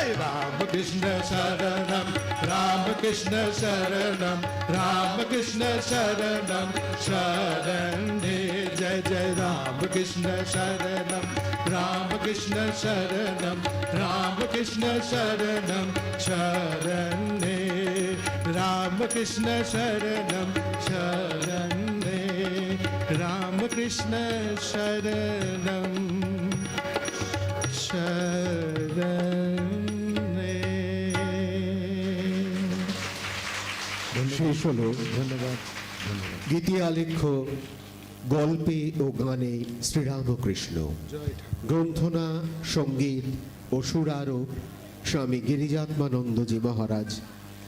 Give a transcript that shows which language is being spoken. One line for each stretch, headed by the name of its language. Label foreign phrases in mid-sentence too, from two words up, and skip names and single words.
Sanskrit: रामकृष्ण शरणं रामकृष्ण शरणं रामकृष्ण शरणं शरण्ये जय जय रामकृष्ण शरणं रामकृष्ण शरणं रामकृष्ण शरणं शरण्ये रामकृष्ण शरणं शरण्ये रामकृष्ण शरणं
Bangla: শেষ হলো। ধন্যবাদ। গীতি আলেখ্য গল্পে ও গানে শ্রীরামকৃষ্ণ, গ্রন্থনা সঙ্গীত ও সুরারোপ স্বামী গিরিজাত্মানন্দজি মহারাজ।